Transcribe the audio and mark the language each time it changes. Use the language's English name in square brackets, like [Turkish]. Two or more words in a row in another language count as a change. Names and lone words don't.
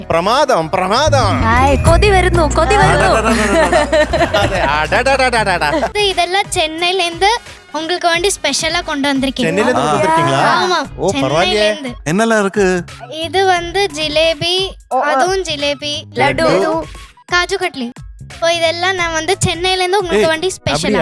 [Malayalam] പ്രമാദം പ്രമാദം. കൊതി വരുന്നു കൊതി വരുന്നു. അതെ, അടടടടടട. [Tamil] இதெல்லாம் சென்னையில இருந்து உங்களுக்கு வேண்டி ஸ்பெஷலா கொண்டு வந்திருக்கீங்க. சென்னையில இருந்து வந்திருக்கீங்களா? ஆமா, ஓ, பரவாயில்லையே. சென்னையில இருந்து. என்னெல்லாம் இருக்கு? இது வந்து ஜிலேபி, அதுவும் ஜிலேபி, லட்டு, காஜு கட்லி. இப்போ இதெல்லாம் நான் வந்து சென்னையில இருந்து உங்களுக்கு வேண்டி ஸ்பெஷலா.